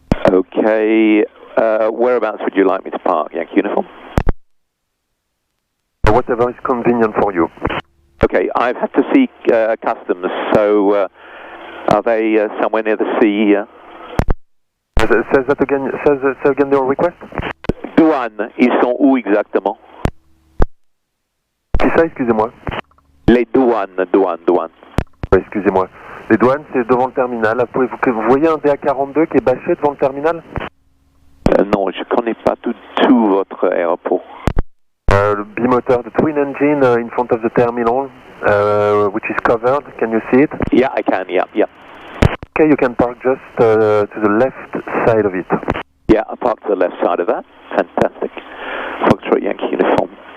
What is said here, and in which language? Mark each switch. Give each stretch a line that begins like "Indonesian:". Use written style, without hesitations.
English: Okay, whereabouts would you like me to park, Yankee Uniform? Whatever is convenient for you. Okay, I've had to seek customs, so are they somewhere near the sea? Say that again, say again your request.
French: Douane, ils sont où exactement? Qui ça, excusez-moi? Les douanes. Oui, excusez-moi. Les douanes, c'est devant le terminal. Vous voyez un DA42 qui est bâché devant le terminal? Non, je connais pas tout votre aéroport. Le bimoteur,
English: the twin engine in front of the terminal, which is covered. Can you see it? Yeah, I can, yeah. Okay, you can park just to the left side of it. Yeah, I parked to the left side of that. Fantastic. Foxtrot Yankee Uniform.